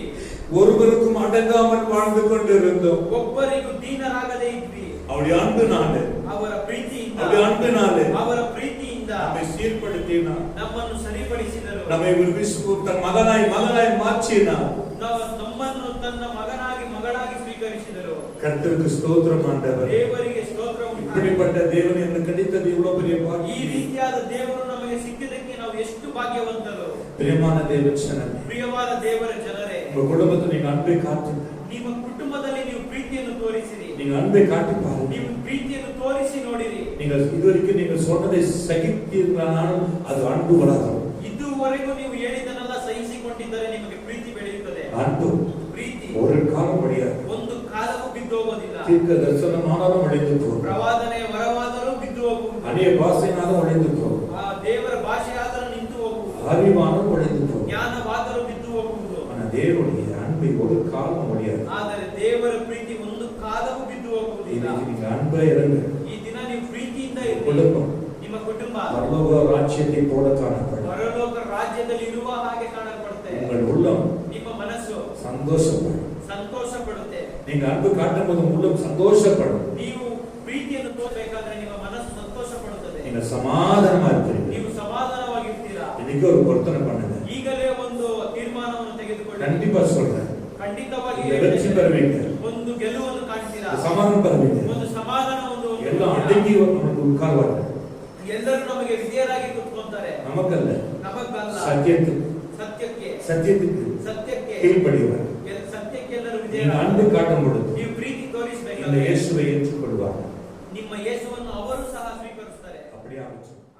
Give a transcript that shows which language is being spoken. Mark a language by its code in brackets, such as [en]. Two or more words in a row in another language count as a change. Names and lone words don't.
[ta] ஒருவருக்கும் அடங்காமல் வாழ்ந்து கொண்டிருந்தோம். [kn] ಒಬ್ಬರಿಗೂ ದೀನರಾಗದೇ ಇದ್ವಿ. [ta] அவருடைய அன்பினாலே, [kn] ಅವರ ಪ್ರೀತಿಯಿಂದ, [ta] அவருடைய அன்பினாலே [kn] ಅವರ ಪ್ರೀತಿಯಿಂದ [ta] நம்மை சீர்படுத்தினார். [kn] ನಮ್ಮನ್ನು ಸರಿಪಡಿಸಿದರು. [ta] நம்மை தன் மகனாய் மாற்றினார். [kn] ನಮ್ಮನ್ನು ತನ್ನ ಮಗಳಾಗಿ ಸ್ವೀಕರಿಸಿದರು. [ta] கர்த்தருக்கு ஸ்தோத்திரம் ஆண்டவர். [kn] ದೇವರಿಗೆ ಸ್ತೋತ್ರ ಉಂಟಾಗಲಿ. [ta] இப்படிப்பட்ட தேவன் எனக்கு கிடைத்தது இவ்வளவு பெரிய [kn] ಈ [ta] பாக்கியம். [kn] ರೀತಿಯಾದ ದೇವರು ನಮಗೆ ಸಿಕ್ಕಿದ್ದಕ್ಕೆ ನಾವು ಎಷ್ಟು ಭಾಗ್ಯವಂತರು. [ta] பிரியமான தேவ ஜனமே, [kn] ಪ್ರಿಯವಾದ ದೇವರ ಜನರೇ, [ta] உங்க குடும்பத்தில் நீங்க அன்பை காட்டுங்க. [kn] ನಿಮ್ಮ ಕುಟುಂಬದಲ್ಲಿ ನೀವು ಪ್ರೀತಿಯನ್ನು ತೋರಿಸಿರಿ. [ta] நீங்க அன்பை காட்டி பாருங்க. [kn] ನೀವು ಪ್ರೀತಿಯನ್ನು ತೋರಿಸಿ ನೋಡಿರಿ. [ta] நீங்கள் இதுவரைக்கும் நீங்கள் சொன்னதை சகித்தீர்களானாலும் அது அன்பு வளரும். [kn] ಇದುವರೆಗೂ ನೀವು ಹೇಳಿದ್ದನ್ನೆಲ್ಲ ಸಹಿಸಿಕೊಂಡಿದ್ದರೆ ನಿಮಗೆ ಪ್ರೀತಿ ಬೆಳೆಯುತ್ತದೆ. [ta] அன்பு [kn] ಪ್ರೀತಿ [ta] ஒரு காலம் முடியாது. [kn] ಒಂದು ಕಾಲವೂ ಬಿದ್ದು ಹೋಗೋದಿಲ್ಲ. [ta] தீர்க்க தரிசனமானாலும் ஒழிந்து போகும். [kn] ಪ್ರವಾದನೆ ವರವಾದರೂ ಬಿದ್ದು ಹೋಗುವುದು. [ta] அநேக பாஷைனாலும் ஒழிந்து போகும். [kn] ಆ ದೇವರ ಭಾಷೆಯಾದರೂ ನಿಂತು ಹೋಗುವುದು. [ta] அறிவானும் ஒழிந்து போகும். [kn] ಜ್ಞಾನವಾದರೂ ಬಿದ್ದು ಹೋಗುವುದು. [ta] ஆனால் தேவனுடைய அன்பை ஒரு காலம் முடியாது. [kn] ಆದರೆ ದೇವರ ಪ್ರೀತಿ ಒಂದು ಕಾಲವೂ ಬಿದ್ದು ಹೋಗುವುದಿಲ್ಲ. [ta] இன்னைக்கு நீங்க அன்பா இருங்க. [kn] ಈ ದಿನ ನೀವು ಪ್ರೀತಿಯಿಂದ ಇರಿ. [ta] குடும்பம் [kn] ನಿಮ್ಮ ಕುಟುಂಬ [ta] பரலோக ராஜ்யத்தை போல காணப்படும். [kn] ಪರಲೋಕ ರಾಜ್ಯದಲ್ಲಿ ಇರುವ ಹಾಗೆ ಕಾಣಲ್ಪಡುತ್ತೆ. [ta] உங்கள் உள்ளம் [kn] ನಿಮ್ಮ ಮನಸ್ಸು [ta] சந்தோஷப்படும். [kn] ಸಂತೋಷ ಪಡುತ್ತೆ. [ta] நீங்க அன்பு காட்டும் போது உள்ளம் சந்தோஷப்படும். [kn] ನೀವು ಪ್ರೀತಿಯನ್ನು ತೋರಬೇಕಾದ್ರೆ ನಿಮ್ಮ ಮನಸ್ಸು ಸಂತೋಷ ಪಡುತ್ತದೆ. [ta] நீங்க சமாதானமா இருப்பீங்க. [kn] ನೀವು ಸಮಾಧಾನವಾಗಿರ್ತೀರಾ. [ta] இன்னைக்கு ஒரு பொருத்தனை பண்ணுங்க. [kn] ಈಗಲೇ ಒಂದು ತೀರ್ಮಾನವನ್ನು ತೆಗೆದುಕೊಳ್ಳಿ. [ta] கண்டிப்பா சொல்றேன். [kn] ಖಂಡಿತವಾಗಿ [ta] நீங்க வெற்றி பெறுவீங்க. [kn] ಒಂದು ಗೆಲುವನ್ನು ಕಾಣ್ತೀರಾ. [ta] சமாதானம் பெறுவீங்க. [kn] ಒಂದು ಸಮಾಧಾನ ಒಂದು [ta] எல்லாம் அடங்கி உட்கார்வாங்க. [kn] ಎಲ್ಲರೂ ನಮಗೆ ವಿಧೇಯರಾಗಿ ಕೂತ್ಕೊಂತಾರೆ. [ta] நமக்கல்ல, [kn] ನಮಗಲ್ಲ, [ta] சத்தியத்துக்கு [kn] ಸತ್ಯಕ್ಕೆ [ta] கீழ்ப்படிவார். [kn] ಸತ್ಯಕ್ಕೆ ಎಲ್ಲರೂ [ta] நீங்க [kn] ವಿಧೇಯರಾಗಿ [ta] அன்பு காட்டும் பொழுது [kn] ನೀವು ಪ್ರೀತಿ [ta] இந்த [kn] ತೋರಿಸಬೇಕಾದ್ರೆ [ta] இயேசுவை ஏற்றுக்கொள்வார். [kn] ನಿಮ್ಮ ಯೇಸುವನ್ನು ಅವರು ಸಹ ಸ್ವೀಕರಿಸುತ್ತಾರೆ. [ta] அப்படியே ஆரம்பிச்சு